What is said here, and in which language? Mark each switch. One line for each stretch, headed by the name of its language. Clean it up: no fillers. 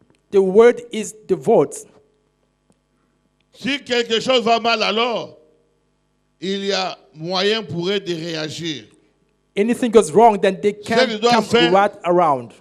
English: The word is the vote.
French: Si quelque chose va mal alors, il y a moyen pour eux de réagir.
English: Anything goes wrong, then they can't come right around.